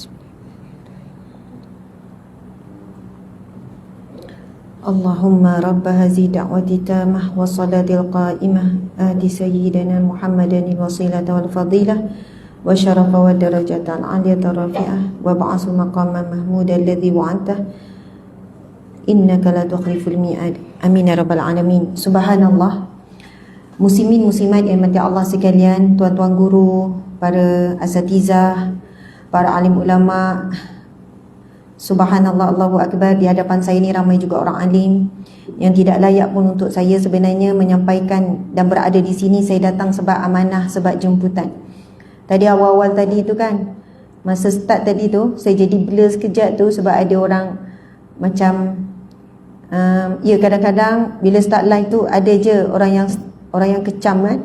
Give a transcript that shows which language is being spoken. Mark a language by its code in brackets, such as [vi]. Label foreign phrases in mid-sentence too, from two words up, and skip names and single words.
[ar] اللهم رب هذه الدعوة التامة والصلاة القائمة آت سيدنا محمدا الوسيلة والفضيلة والشرف والدرجة العالية الرفيعة وابعثه مقاما محمودا الذي وعدته إنك لا تخلف الميعاد. آمين يا رب العالمين. [ms] Subhanallah. Muslimin muslimat yang mati Allah sekalian, tuan-tuan guru, para asatizah, para alim ulama, Subhanallah, [ar] الله أكبر. [ms] Di hadapan saya ni ramai juga orang alim yang tidak layak pun untuk saya sebenarnya menyampaikan dan berada di sini. Saya datang sebab amanah, sebab jemputan. Tadi awal-awal tadi tu kan, masa start tadi tu, saya jadi blur sekejap tu sebab ada orang macam ya, kadang-kadang bila [en] start live [ms] tu ada je orang yang kecam kan.